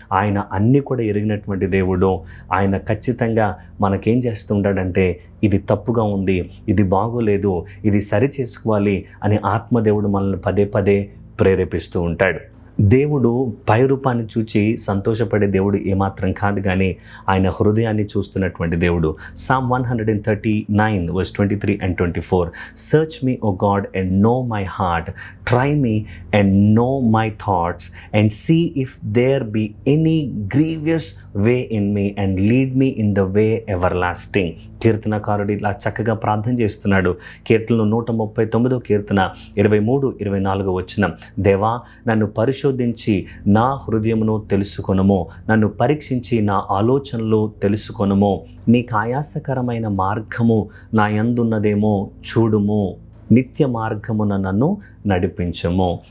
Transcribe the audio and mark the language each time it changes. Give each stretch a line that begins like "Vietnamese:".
Telugu: ఆయన అన్నీ కూడా ఎరిగినటువంటి దేవుడు. ఆయన ఖచ్చితంగా మనకేం చేస్తూ ఉంటాడంటే, ఇది తప్పుగా ఉంది, ఇది బాగోలేదు, ఇది సరి చేసుకోవాలి అని ఆత్మదేవుడు మనల్ని పదే పదే ప్రేరేపిస్తూ ఉంటాడు. దేవుడు పై రూపాన్ని చూచి సంతోషపడే దేవుడు ఏమాత్రం కాదు, కానీ ఆయన హృదయాన్ని చూస్తున్నటువంటి దేవుడు.
English: Psalm 139 verse 23 and 24. Search me, O God, and know my heart. Try me and know my thoughts, and see if there be any grievous way in me, and lead me in the way everlasting.
Telugu: కీర్తనకారుడు ఇలా చక్కగా ప్రార్థన చేస్తున్నాడు. కీర్తనలు 139 కీర్తన 23-24 వచనం. దేవా, నన్ను పరిశోధించి నా హృదయమును తెలుసుకొనుము, నన్ను పరీక్షించి నా ఆలోచనలు తెలుసుకొనుము. నీకు ఆయాసకరమైన మార్గము నా యందున్నదేమో చూడుము, నిత్య మార్గమున నన్ను నడిపించము.